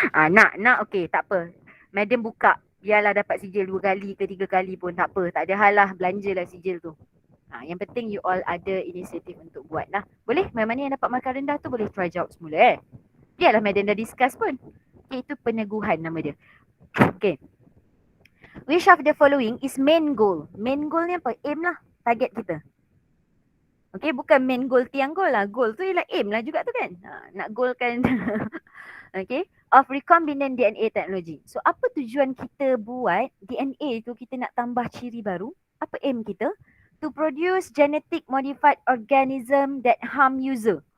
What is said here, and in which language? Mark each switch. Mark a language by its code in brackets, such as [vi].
[ms] Nak. Okey, tak apa. Madam buka. Biarlah dapat sijil 2 kali ke 3 kali pun tak apa. Tak ada hal lah, belanjalah sijil tu. Yang penting you all ada inisiatif untuk buat lah. Boleh? Mana yang dapat markah rendah tu boleh try jawab semula Biarlah madam dah discuss pun. Okay, itu peneguhan nama dia. Okay. [en] Which of the following is main goal? [ms] Main goal ni apa? Aim lah. Target kita. Okay, bukan main goal tiang goal lah. Goal tu ialah aim lah juga tu kan. Nak goalkan. [en] Okay. Of recombinant DNA technology. [ms] So, apa tujuan kita buat DNA tu, kita nak tambah ciri baru? Apa aim kita? [en] To produce genetic modified organism that harm user.